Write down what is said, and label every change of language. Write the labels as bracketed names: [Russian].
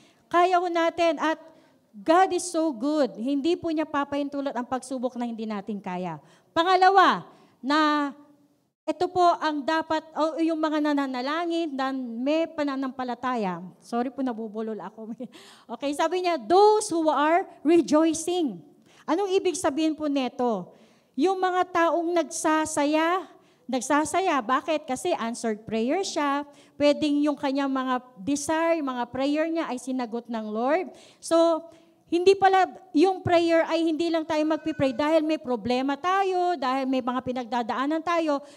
[Filipino] Kaya ho natin at [English] God is so good. [Filipino] Hindi po niya papahintulot ang pagsubok na hindi natin kaya. Pangalawa, na ito po ang dapat, o yung mga nananalangin na may pananampalataya. Sorry po, nabubulol ako. Okay, sabi niya, [English] those who are rejoicing. [Filipino] Anong ibig sabihin po neto? Yung mga taong nagsasaya. Bakit? Kasi answered prayer siya. Pwedeng yung kanyang mga desire, mga prayer niya ay sinagot ng Lord. So, hindi pala yung prayer ay hindi lang tayo magpipray dahil may problema tayo, dahil may mga pinagdadaanan tayo.